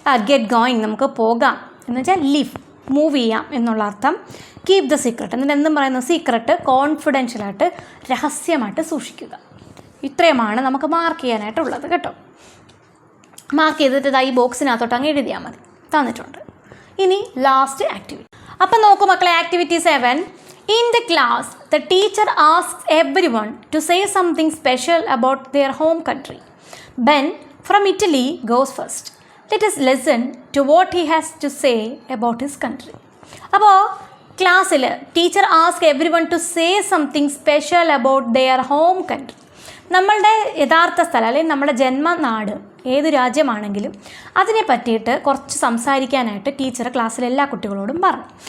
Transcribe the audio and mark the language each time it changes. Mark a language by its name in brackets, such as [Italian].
[Malayalam] Get going, നമുക്ക് പോകാം എന്ന് വെച്ചാൽ ലീവ്, മൂവ് ചെയ്യാം എന്നുള്ള അർത്ഥം. കീപ് ദ സീക്രട്ട് എന്നിട്ട് എന്തും പറയുന്നത്? സീക്രട്ട് കോൺഫിഡൻഷ്യലായിട്ട്, രഹസ്യമായിട്ട് സൂക്ഷിക്കുക. ഇത്രയുമാണ് നമുക്ക് മാർക്ക് ചെയ്യാനായിട്ടുള്ളത് കേട്ടോ. മാർക്ക് ചെയ്തിട്ട് ഈ ബോക്സിനകത്തോട്ട് അങ്ങ് എഴുതിയാൽ മതി, തന്നിട്ടുണ്ട്. ഇനി ലാസ്റ്റ് ആക്ടിവിറ്റി. അപ്പം നോക്കൂ മക്കളെ, activity 7. [English] In the class, the teacher asks everyone to say something special about their home country. Ben from Italy goes first. Let us listen to what he has to say about his country. അപ്പോൾ ക്ലാസ്സിൽ teacher ask everyone to say something special about their home country. [Malayalam] നമ്മളുടെ യഥാർത്ഥ സ്ഥലം അല്ലെങ്കിൽ നമ്മുടെ ജന്മനാട് ഏത് രാജ്യമാണെങ്കിലും അതിനെ പറ്റിയിട്ട് കുറച്ച് സംസാരിക്കാനായിട്ട് ടീച്ചർ ക്ലാസ്സിലെ എല്ലാ കുട്ടികളോടും പറഞ്ഞു.